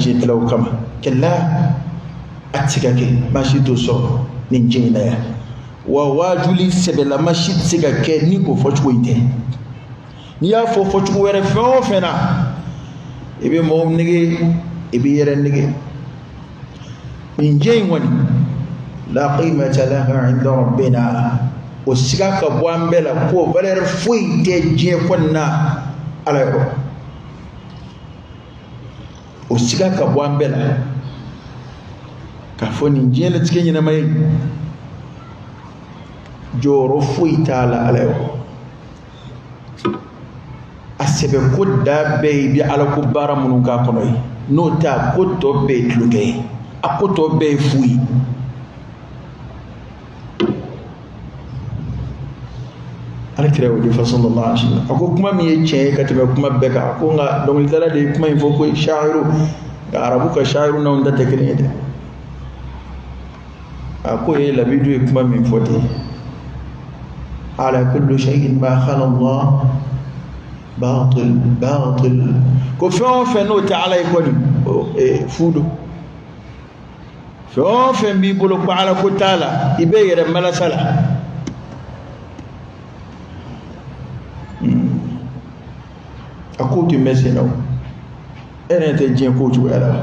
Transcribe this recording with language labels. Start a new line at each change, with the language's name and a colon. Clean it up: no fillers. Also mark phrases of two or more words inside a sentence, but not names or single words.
Bambara: diɲɛ dilaw kama kɛla a tɛ se ka kɛ maa si t'o sɔrɔ nin diɲɛ in na yan wa wajuli sɛbɛlama si tɛ se ka kɛ ni o fɔcogo in tɛ n'i y'a fɔ fɔcogo wɛrɛ fɛn o fɛn na i bɛ mɔgɔw nege i bɛ yɛrɛ nege nin diɲɛ in kɔni la
Arabic: قيمة لها عند ربنا
Bambara: o siga ka bɔ an bɛɛ la ko valeur foyi tɛ diɲɛ kɔni na ala yɔrɔ o siga ka bɔ an bɛɛ la k'a fɔ nin diɲɛ latigɛ ɲɛnama ye jɔyɔrɔ foyi t'a la ala yɔrɔ a sɛbɛ ko da bɛɛ ye i bɛ ala ko baara minnu k'a kɔnɔ ye n'o tɛ a ko tɔ bɛɛ ye tulokɛ ye a ko tɔ bɛɛ ye fu ye alakira y'o de fɔ
Arabic: صلى الله عليه وسلم
Bambara: a ko kuma min ye tiɲɛ ye ka tɛmɛ kuma bɛɛ kan a ko nka dɔnkilidala de ye kuma in fɔ ko sha'iru nka arabu ka sha'iru n'anw ta tɛ kelen ye dɛ a ko ye labidu ye kuma min fɔ ten
Arabic: ألا كل شيء ما خلا الله باطل
Bambara: ko fɛn o fɛn n'o tɛ ala ye kɔni fu don fɛn o fɛn b'i bolo ko ala ko t'a la i bɛ yɛrɛ malasa la a ko tun bɛ sen na o e yɛrɛ tɛ diɲɛ ko cogoya